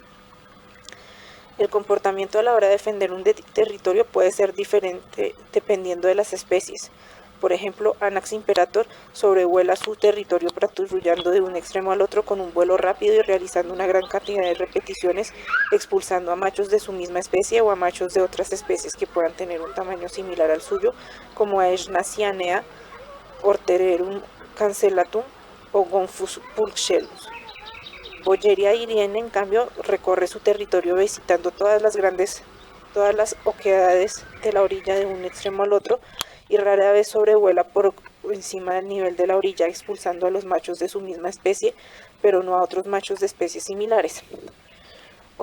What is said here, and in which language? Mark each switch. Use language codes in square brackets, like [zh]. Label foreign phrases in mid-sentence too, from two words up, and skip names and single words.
[es] El comportamiento a la hora de defender un territorio puede ser diferente dependiendo de las especies. Por ejemplo, Anax imperator sobrevuela su territorio patrullando de un extremo al otro con un vuelo rápido y realizando una gran cantidad de repeticiones, expulsando a machos de su misma especie o a machos de otras especies que puedan tener un tamaño similar al suyo, como Aeshna cyanea, Ortererum cancellatum o Gonfus pulchellus. Bolleria iriene, en cambio, recorre su territorio visitando todas las oquedades de la orilla de un extremo al otro y rara vez sobrevuela por encima del nivel de la orilla, expulsando a los machos de su misma especie, pero no a otros machos de especies similares.